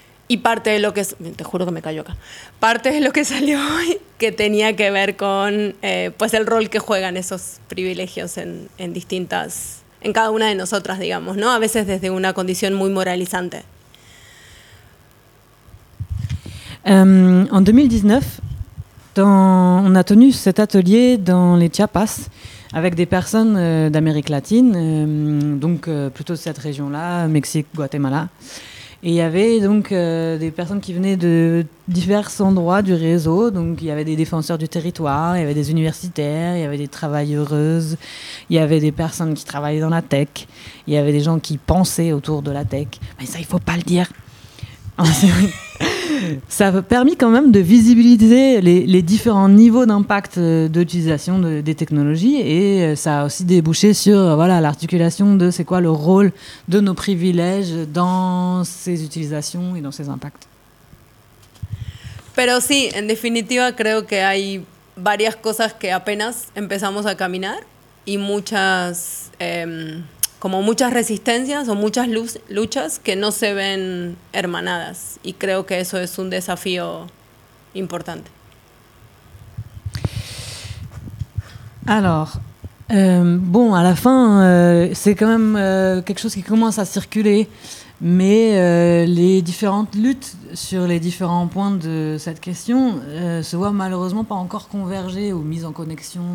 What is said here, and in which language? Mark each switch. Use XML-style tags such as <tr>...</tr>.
<es>Y parte de lo que, te juro que me callo acá, parte de lo que salió hoy que tenía que ver con pues el rol que juegan esos privilegios en distintas, en cada una de nosotras, digamos, ¿no? A veces desde una condición muy moralizante.</es> <fr>En 2019, on a tenu cet atelier dans les Chiapas avec des personnes d'Amérique latine, donc plutôt de cette région-là, Mexique, Guatemala. Et il y avait donc des personnes qui venaient de divers endroits du réseau. Donc il y avait des défenseurs du territoire, il y avait des universitaires, il y avait des travailleuses, il y avait des personnes qui travaillaient dans la tech, il y avait des gens qui pensaient autour de la tech. Mais ça, il ne faut pas le dire. Ça a permis quand même de visibiliser les différents niveaux d'impact d'utilisation des technologies, et ça a aussi débouché sur voilà, l'articulation de c'est quoi le rôle de nos privilèges dans ces utilisations et dans ces impacts.</fr> <es>Pero sí, en definitiva, creo que hay varias cosas que apenas empezamos a caminar y muchas, como muchas resistencias o muchas luchas que no se ven hermanadas. Y creo que eso es un desafío importante.</es> <fr>Alors, bon, à la fin, c'est quand même quelque chose qui commence à circuler. Mais les différentes luttes sur les différents points de cette question se voient malheureusement pas encore converger ou mises en connexion.</fr>